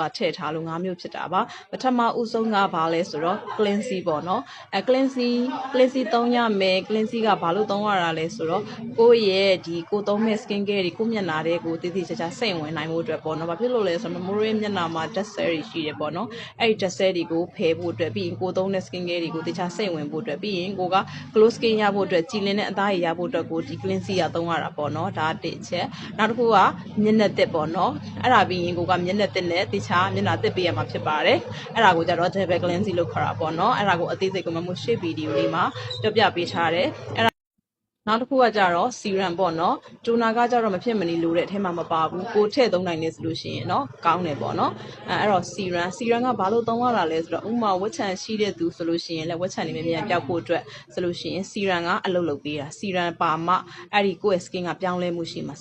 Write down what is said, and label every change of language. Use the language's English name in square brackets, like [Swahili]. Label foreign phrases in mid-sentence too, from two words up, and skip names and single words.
[Burmese] ထည့်ထားလို့5မျိုးဖြစ်တာပါပထမဦးဆုံးကဘာလဲဆိုတော့ cleansing ပေါ့နော်cleansing သုံးရမယ် cleansing ကဘာလို့သုံးရတာလဲဆိုတော့ကိုယ့်ရဲ့ဒီကိုသုံးမဲ့ [English] skin care [Burmese] တွေကိုမျက်နှာတွေကိုတည်တည်ချာချာစိတ်ဝင်နိုင်ဖို့အတွက်ပေါ့နော်ဘာဖြစ်လို့လဲဆိုတော့မမိုးရဲ့မျက်နှာမှာ [English] dead cell [Burmese] တွေရှိတယ်ပေါ့နော်အဲ့ဒီ [English] dead cell [Burmese] တွေကိုဖယ်ဖို့အတွက်ပြီးရင်ကိုသုံးတဲ့ [English] skin care [Burmese] တွေကိုတခြားစိတ်ဝင်ဖို့အတွက်ပြီးရင်ကိုက [English] glow skin [Burmese] ရဖို့အတွက်ကြည်လင်တဲ့အသားရည်ရဖို့အတွက်ကိုဒီ cleansing ကသုံးရတာပေါ့နော်ဒါတစ်ချက်နောက်တစ်ခုကမျက်နှာသစ်ပေါ့နော်အဲ့ဒါပြီးရင်ကိုကမျက်နှာသစ်နဲ့တခြားမျက်နှာသစ်ပေးရမှာဖြစ်ပါတယ်အဲ့ ဒါကိုကြတော့ [English] double cleansing [Burmese] လို့ခေါ်တာပေါ့နော်အဲ့ဒါကိုအသေးစိတ်ကမမိုး [English] shape video [Burmese] လေးမှာပြောပြပေးထားတယ်နောက်တစ်ခုကကြတော့ serum ပေါ့နော်တိုနာကကြတော့မဖြစ်မနေလိုတဲ့အထဲမှာမပါဘူးကိုထည့်သုံးနိုင်နေဆိုလို့ရှိရင်เนาะကောင်းတယ်ပေါ့နော်အဲ့တော့ serum ကဘာလို့သုံးရတာလဲဆိုတော့ဥမာဝက်ချန်ရှိတဲ့သူဆိုလို့ရှိရင်လည်းဝက်ချန်နေမြန်ပျောက်ဖို့အတွက်ဆိုလို့ရှိရင် serum ကအလုပ်လုပ်ပေးတာ serum ပါမှအဲ့ဒီကိုယ့်ရဲ့ skin ကပြောင်းလဲမှုရှိမှာ